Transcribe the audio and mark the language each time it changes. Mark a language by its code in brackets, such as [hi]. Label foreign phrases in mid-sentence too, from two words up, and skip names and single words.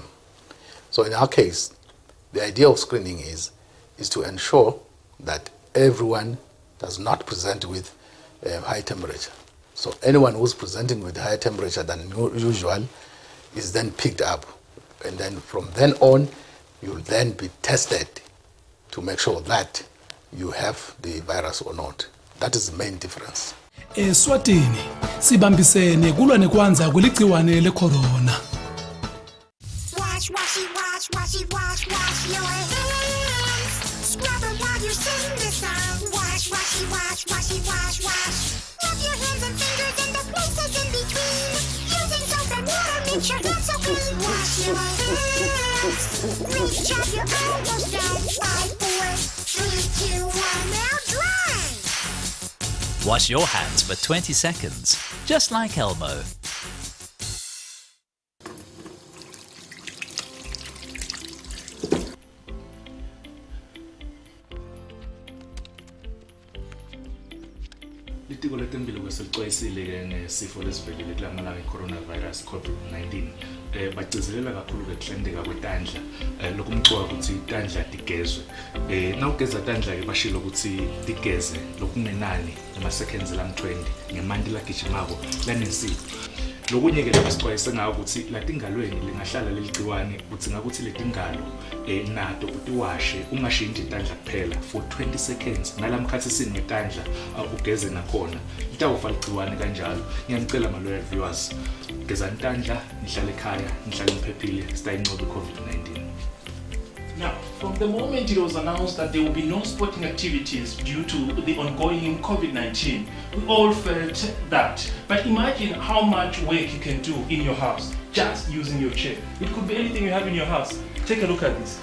[en] So in our case, the idea of screening is to ensure that everyone does not present with high temperature. So anyone who's presenting with higher temperature than usual is then picked up, and then from then on you'll then be tested to make sure that you have the virus or not. That is the main difference. [ss] Eswatini sibambisene kulwa nekwanza kuligciwane lecorona. [en] Wash your hands. Scrub them while you sing the song. Wash. Rub your hands and fingers and the places in between. Using soap and water, make sure hands so clean. Wash your hands. Reach up, you're almost done. 5, 4, 3, 2, 1, now dry. Wash your hands for 20 seconds, just like Elmo. [ss] Litiko letempilo kwesixwayisile ke ngesifo lesivelile kulamalanga i-coronavirus COVID-19 bagcizelela kakhulu ke kuhlendeka kwetandla lokumcuka ukuthi itandla digezwe nawugeza tandla ke bashilo ukuthi digeze lokunenani ama seconds lam20 ngemanti lagijimako lanesipho lokunye ke lesixwayise ngawo ukuthi latingalweni lingahlala leligciwane ukuthi ngakuthi letingalo nato utiwashe ungashintsha itandla kuphela [en] for 20 seconds [ss] nalamkhathini ngetandla ugeze nakhona litawufa ligciwane kanjalo. Ngiyacela [en] ma-loyal viewers, [ss] geza intandla, nihlale ekhaya, nihlale niphephile, sitayinqobe i-COVID-19. [en] Now, from the moment it was announced that there will be no sporting activities due to the ongoing COVID-19, we all felt that. But imagine how much work you can do in your house just using your chair. It could be anything you have in your house. Take a look at this.